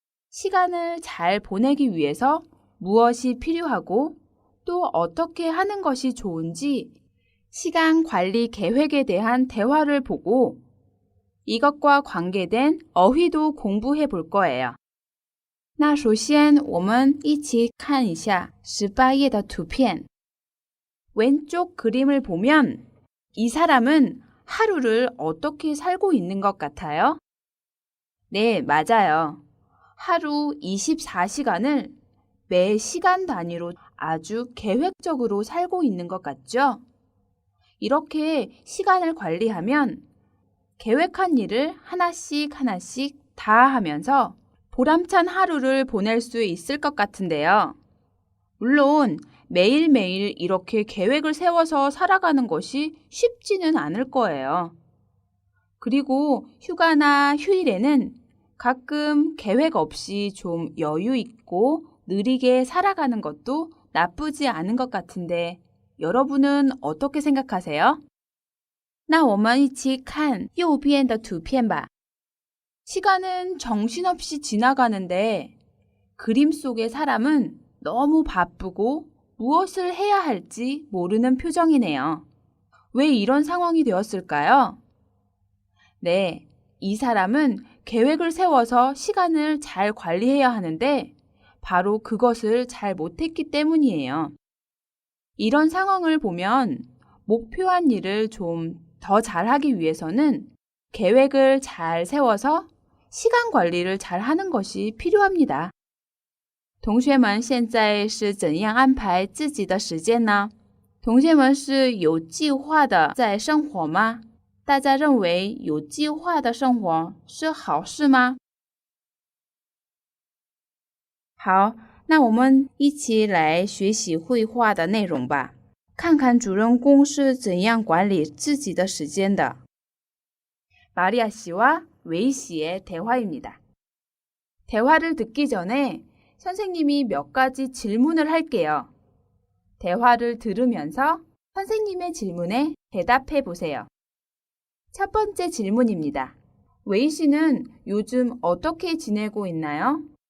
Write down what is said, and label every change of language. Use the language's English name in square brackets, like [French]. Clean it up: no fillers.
[Korean] 시간을 잘 보내기 위해서 무엇이 필요하고 또 어떻게 하는 것이 좋은지 시간 관리 계획에 대한 대화를 보고 이것과 관계된 어휘도 공부해 볼 거예요. [Chinese] 那首先我们一起看一下18页的图片. [Korean] 왼쪽 그림을 보면 이 사람은 하루를 어떻게 살고 있는 것 같아요? 네, 맞아요. 하루 24시간을 매 시간 단위로 아주 계획적으로 살고 있는 것 같죠? 이렇게 시간을 관리하면 계획한 일을 하나씩 다 하면서 보람찬 하루를 보낼 수 있을 것 같은데요. 물론 매일매일 이렇게 계획을 세워서 살아가는 것이 쉽지는 않을 거예요. 그리고 휴가나 휴일에는 가끔 계획 없이 좀 여유 있고 느리게 살아가는 것도 나쁘지 않은 것 같은데 여러분은 어떻게 생각하세요? [Chinese] 那我们一起看右边的图片吧. [Korean] 시간은 정신없이 지나가는데 그림 속의 사람은 너무 바쁘고 무엇을 해야 할지 모르는 표정이네요. 왜 이런 상황이 되었을까요? 네, 이 사람은 계획을 세워서 시간을 잘 관리해야 하는데 바로 그것을 잘 못했기 때문이에요. 이런 상황을 보면 목표한 일을 좀 더 잘하기 위해서는 계획을 잘 세워서 시간 관리를 잘 하는 것이 필요합니다. [Chinese] 同学们现在是怎样安排自己的时间呢？同学们是有计划的在生活吗？大家认为有计划的生活是好事吗？好，那我们一起来学习绘画的内容吧，看看主人公是怎样管理自己的时间的。 [Korean] 마리아 씨와 웨이 씨의 대화입니다. 대화를 듣기 전에 선생님이 몇 가지 질문을 할게요. 대화를 들으면서 선생님의 질문에 대답해 보세요. 첫 번째 질문입니다. 웨이 씨는 요즘 어떻게 지내고 있나요?